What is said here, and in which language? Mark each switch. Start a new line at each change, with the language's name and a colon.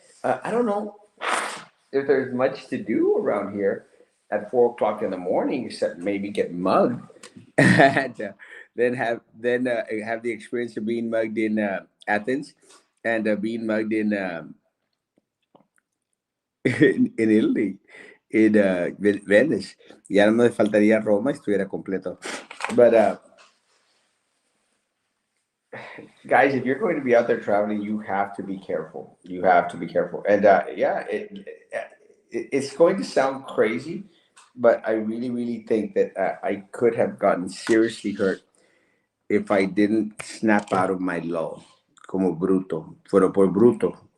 English: I don't know if there's much to do around here at 4 o'clock in the morning, except maybe get mugged, and then have the experience of being mugged in Athens and being mugged in Italy, in Venice.
Spanish: Ya no me faltaría Roma, estuviera completo.
English: But guys, if you're going to be out there traveling, you have to be careful. You have to be careful. And yeah, it's going to sound crazy, but I really, really think that I could have gotten seriously hurt if I didn't snap out of my lull,
Spanish: como bruto, fuera por bruto.